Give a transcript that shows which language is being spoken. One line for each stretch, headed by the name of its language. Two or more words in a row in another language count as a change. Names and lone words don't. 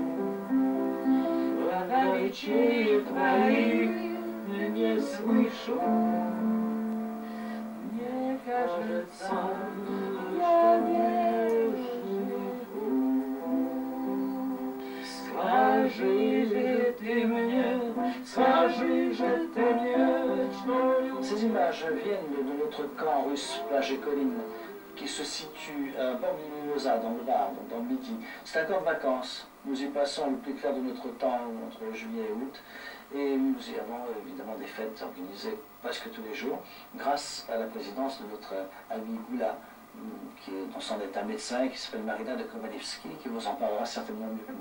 Russian: Когда речей твоих не слышу, мне кажется, я не живу. Скажи же ты мне, скажи же ты мне, что...
French: Ces images viennent de notre camp russe, plage et colline, qui se situe à Bord-Mimimosa, dans le Var, dans le Midi. C'est un camp de vacances. Nous y passons le plus clair de notre temps, entre juillet et août, et nous y avons évidemment des fêtes organisées presque tous les jours, grâce à la présidence de notre ami Goula, dont s'en est un médecin qui s'appelle Marina de Kovalevski, qui vous en parlera certainement mieux que moi.